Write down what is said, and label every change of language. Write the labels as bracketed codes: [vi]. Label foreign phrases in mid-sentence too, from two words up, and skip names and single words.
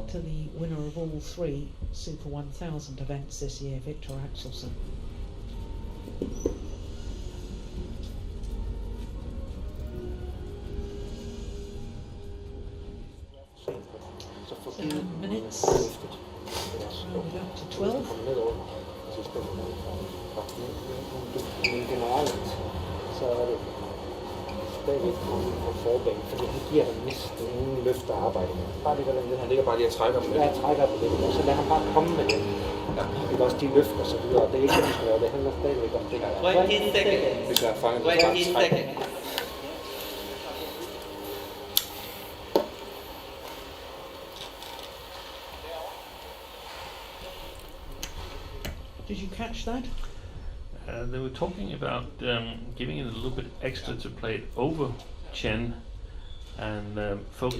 [en] to the winner of all 3 Super 1000 events this year, Viktor Axelsen. So minutes, rounded up to 12. [da] Men generelt, så er det stadigvæk på forbanen, fordi han giver dem næsten ingen løft at arbejde med. Bare lige hvordan det, han ligger bare lige og trækker dem lidt. Ja, trækker dem lidt, og så lader han bare komme med det. Ja. Det er også de løft og så videre, og det er ikke det, de skal lave. Det handler stadigvæk om det. [en] 20 seconds. [da] Det kan fange [en] 20 seconds. Did you catch that? They were talking about giving it a little bit extra to play it over Chen and focusing